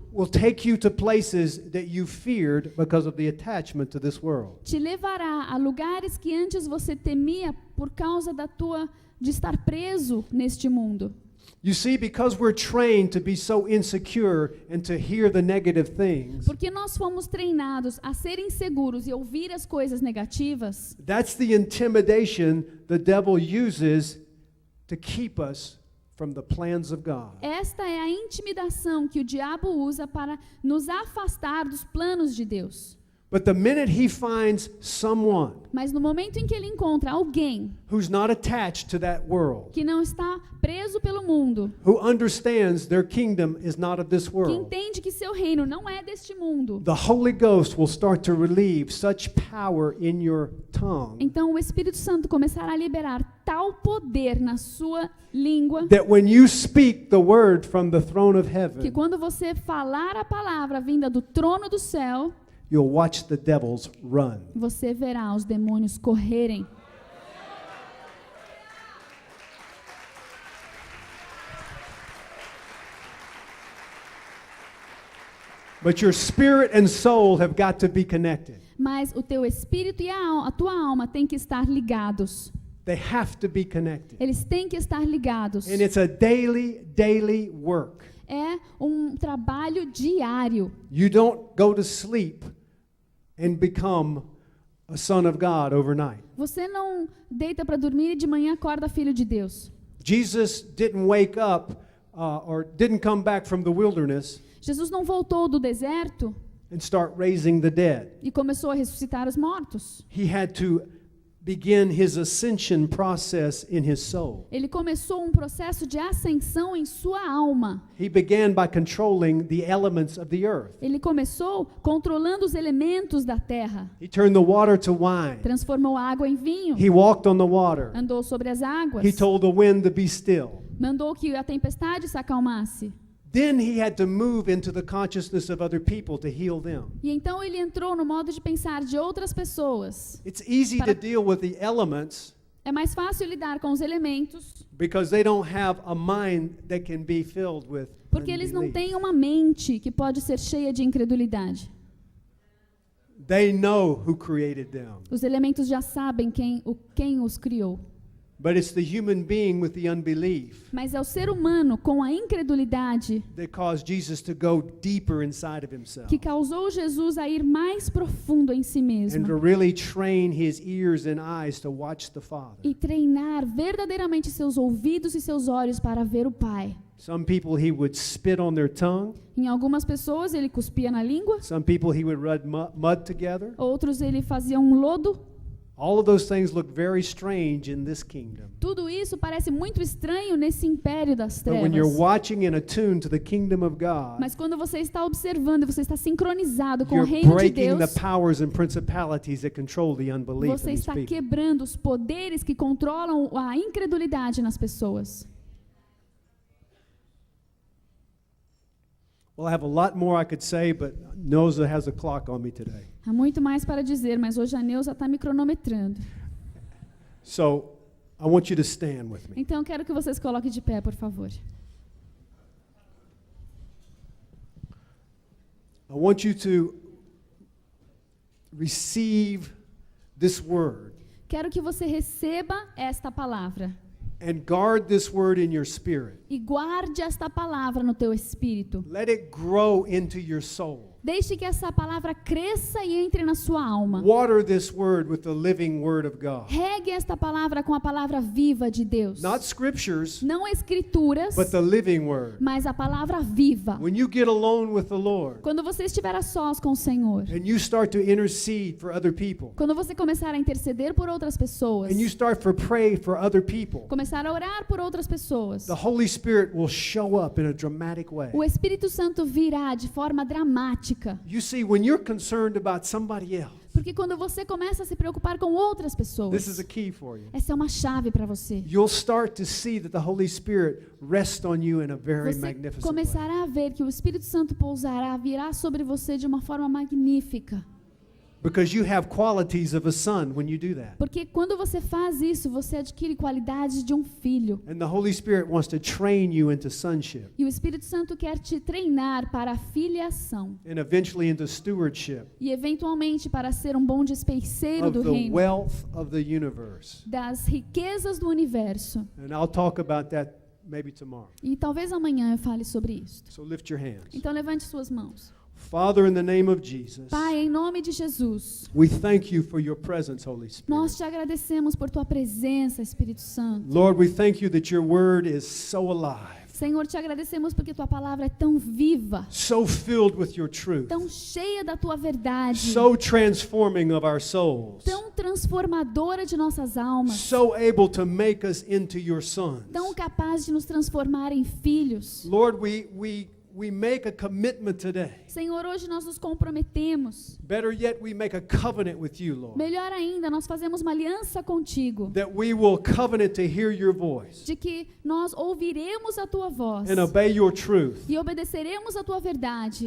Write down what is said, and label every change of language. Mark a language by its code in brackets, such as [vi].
[en] will take you to places that you feared because of the attachment to this world. [pt] te levará a lugares que antes você temia por causa de estar preso neste mundo. [en] You see, because we're trained to be so insecure and to hear the negative things, [pt] Porque nós fomos treinados a ser inseguros e ouvir as coisas negativas. [en] that's the intimidation the devil uses to keep us from the plans of God. [pt] Esta é a intimidação que o diabo usa para nos afastar dos planos de Deus. [en] But the minute he finds someone [pt] Mas no momento em que ele encontra alguém [en] who's not attached to that world, [pt] que não está preso pelo mundo, [en] who understands their kingdom is not of this [pt] que [en] world, [pt] entende que seu reino não é deste mundo, [en] the Holy Ghost will start to relieve such power in your tongue [pt] então o Espírito Santo começará a liberar tal poder na sua língua [en] that when you speak the word from the throne of [pt] que [en] heaven, [pt] quando você falar a palavra vinda do trono do céu, [en] you'll watch the devils run. [pt] você verá os demônios correrem. [en] But your spirit and soul have got to be connected. [pt] Mas o teu espírito e a tua alma têm que estar ligados. [en] They have to be connected. [pt] Eles têm que estar ligados. [en] And it's a daily work. [pt] É um trabalho diário. [en] You don't go to sleep and become a son of God overnight. [pt] Você não deita para dormir e de manhã acorda filho de Deus. [en] Jesus didn't wake up or didn't come back from the wilderness [pt] Jesus não voltou do deserto [en] and start raising the dead. [pt] e começou a ressuscitar os mortos. [en] He had to begin his ascension process in his soul. [pt] Ele começou um processo de ascensão em sua alma. [en] He began by controlling the elements of the earth. [pt] Ele começou controlando os elementos da terra. [en] He turned the water to wine. [pt] Transformou a água em vinho. [en] He walked on the water. [pt] Andou sobre as águas. [en] He told the wind to be still. [pt] Mandou que a tempestade se acalmasse. [en] Then he had to move into the consciousness of other people to heal them. [pt] E então ele entrou no modo de pensar de outras pessoas. [en] It's easy to deal with the elements [pt] É mais fácil lidar com os elementos, [en] because they don't have a mind that can be filled with [pt] porque eles não [en] unbelief. [pt] têm uma mente que pode ser cheia de incredulidade. [en] They know who created them. [pt] Os elementos já sabem quem os criou. [en] But it's the human being with the unbelief [pt] Mas é o ser humano com a incredulidade [en] that caused Jesus to go deeper inside of himself [pt] que causou Jesus a ir mais profundo em si [en] and to [pt] mesmo [en] really train his ears and eyes to watch the Father. [pt] e treinar verdadeiramente seus ouvidos e seus olhos para ver o Pai. [en] Some people he would spit on their tongue. [pt] Em algumas pessoas ele cuspia na língua, [en] Some people he would rub mud together. [pt] outros ele fazia um lodo. [en] All of those things look very strange in this kingdom. [pt] Tudo isso parece muito estranho nesse império das [en] But when you're [pt] trevas. [en] watching and attuned to the kingdom of God, [pt] Mas quando você está observando e você está sincronizado com o [en] you're [pt] reino de [en] breaking the [pt] Deus, [en] powers and principalities that control the unbelief [pt] você [en] in these [pt] está [en] people. [pt] quebrando os poderes que controlam a incredulidade nas pessoas. [en] Well, I have a lot more I could say, but Noza has a clock on me today. [pt] Há muito mais para dizer, mas hoje a Neuza está me cronometrando. [en] So I want you to stand with me. [pt] Então, eu quero que vocês coloquem de pé, por favor. [en] I want you to receive this word [pt] Quero que você receba esta palavra [en] and guard this word in your spirit. [pt] e guarde esta palavra no teu espírito. [en] Let it grow into your soul. [pt] Deixe que essa palavra cresça e entre na sua alma. [en] Water this word with the living word of God. [pt] Regue esta palavra com a palavra viva de Deus. [en] Not scriptures, [pt] Não escrituras, [en] but the living word. [pt] mas a palavra viva. [en] When you get alone with the Lord [pt] Quando você estiver a sós com o Senhor, [en] and you start to intercede for other people, [pt] quando você começar a interceder por outras pessoas, [en] and you start to pray for other people, [pt] começar a orar por outras pessoas, [en] the Holy Spirit will show up in a dramatic way. [pt] o Espírito Santo virá de forma dramática. [en] You see, when you're concerned about somebody else, [pt] Porque quando você começa a se preocupar com outras [en] this is [pt] pessoas, [en] a key for you. [pt] essa é uma chave para você. [en] You'll start to see that the Holy Spirit rests on you in a very [pt] Você [en] magnificent way. [pt] começará a ver que o Espírito Santo pousará, virá sobre você de uma forma magnífica. [en] Because you have qualities of a son when you do that. [pt] Porque quando você faz isso, você adquire qualidades de um filho. [en] And the Holy Spirit wants to train you into sonship [pt] E o Espírito Santo quer te treinar para a filiação. [en] and eventually into stewardship [pt] E eventualmente para ser um bom despenseiro [en] of [pt] do [en] the [pt] reino, [en] wealth of the universe. [pt] das riquezas do universo. [en] And I'll talk about that maybe tomorrow. [pt] E talvez amanhã eu fale sobre isso. [en] So lift your hands. [pt] Então levante suas mãos. [en] Father, in the name of Jesus, [pt] Pai, em nome de Jesus, [en] we thank you for your presence, Holy Spirit. [pt] nós te agradecemos por tua presença, Espírito Santo. [en] Lord, we thank you that your word is so alive, [pt] Senhor, te agradecemos porque tua palavra é tão viva, [en] so filled with your truth, [pt] tão cheia da tua verdade, [en] so transforming of our souls, [pt] tão transformadora de nossas almas, [en] so able to make us into your sons. [pt] tão capaz de nos transformar em filhos. [en] Lord, we make a commitment today. [pt] Senhor, hoje nós nos comprometemos. [en] Better yet, we make a covenant with you, Lord, [pt] Melhor ainda, nós fazemos uma aliança contigo, [en] that we will covenant to hear your voice [pt] de que nós ouviremos a tua voz [en] and obey your truth [pt] e obedeceremos a tua verdade